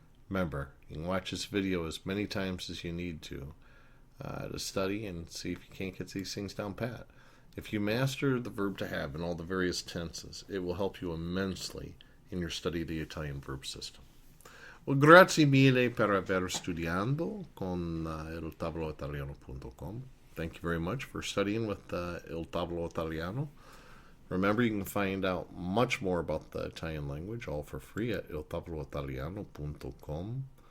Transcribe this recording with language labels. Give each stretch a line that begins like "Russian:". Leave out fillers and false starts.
English: Remember, you can watch this video as many times as you need to study and see if you can't get these things down pat. If you master the verb to have in all the various tenses, it will help you immensely in your study of the Italian verb system.
Italian: Well, grazie mille per aver studiando con il Tavolo Italiano.com.
English: Thank you very much for studying with Il Tavolo Italiano. Remember, you can find out much more about the Italian language, all for free, at iltavoloitaliano.com.